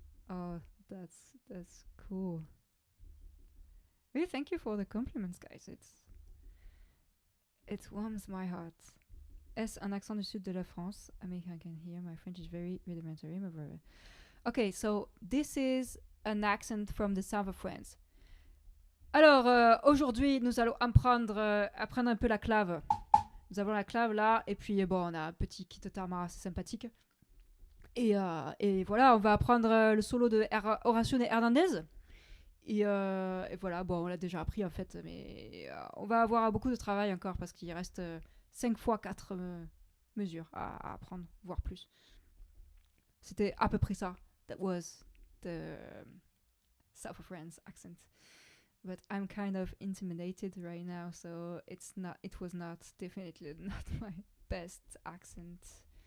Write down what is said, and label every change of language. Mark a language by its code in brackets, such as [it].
[en] Oh, that's cool. Really, thank you for the compliments, guys. It warms my heart. S, [fr] un accent du sud de la France. [en] I mean, I can hear my French is very rudimentary. Okay, so this is an accent from the south of France. [fr] Alors, aujourd'hui, nous allons apprendre un peu la clave. Nous avons la clave là, et puis bon, on a un petit kit tarma assez sympathique. Et voilà, on va apprendre le solo de HORACIO et Hernandez. Et voilà, bon, on l'a déjà appris en fait, mais on va avoir beaucoup de travail encore parce qu'il reste 5 fois 4 mesures à apprendre, voire plus. C'était à peu près ça. [en] That was the South of France accent. But I'm kind of intimidated right now, so it was definitely not my best accent.